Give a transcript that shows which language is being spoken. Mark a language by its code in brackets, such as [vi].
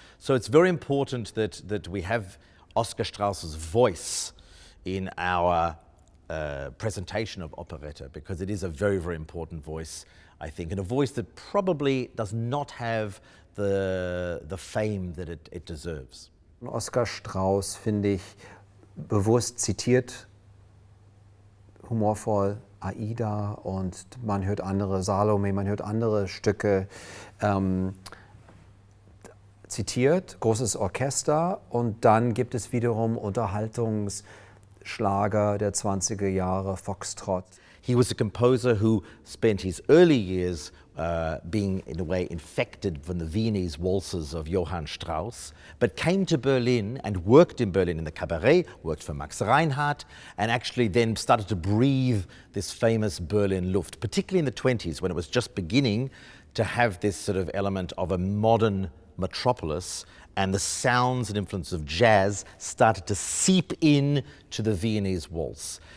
[en] So it's very important that we have Oskar Strauss's voice in our presentation of operetta because it is a very, very important voice, I think, and a voice that probably does not have the fame that it deserves. [de] Oskar Strauss, finde ich, bewusst zitiert, humorvoll, Aida und man hört andere, Salome, man hört andere Stücke zitiert, großes Orchester und dann gibt es wiederum Unterhaltungsschlager der 20er Jahre, Foxtrot. [en] He was a composer who spent his early years being, in a way, infected from the Viennese waltzes of Johann Strauss, but came to Berlin and worked in Berlin in the cabaret, worked for Max Reinhardt, and actually then started to breathe this famous Berlin Luft, particularly in the 20s when it was just beginning to have this sort of element of a modern metropolis, and the sounds and influence of jazz started to seep in to the Viennese waltz.